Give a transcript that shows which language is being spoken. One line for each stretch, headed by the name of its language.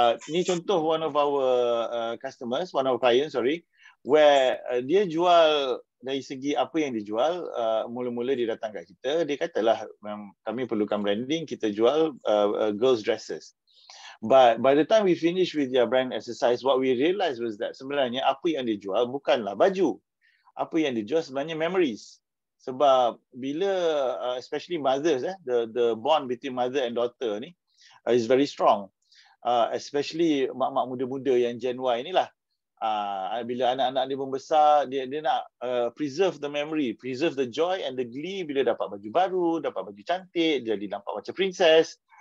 Malay: Ni contoh
English: one of our customers, one of our clients, where
Malay: dia jual dari segi apa yang dijual, mula-mula dia datang kat kita, dia katalah kami perlukan branding, kita jual
English: girls dresses. But by the time we finish with their brand exercise, what we realized was that
Malay: sebenarnya apa yang dia jual bukanlah baju. Apa yang dia jual sebenarnya memories. Sebab bila
English: especially mothers, the bond between mother and daughter
Malay: ni
English: is very strong.
Malay: Especially mak-mak muda-muda yang
English: Gen Y
Malay: inilah. Bila anak-anak dia membesar, dia nak
English: preserve the memory, preserve the joy and the glee
Malay: bila dapat baju baru, dapat baju cantik, jadi nampak macam princess.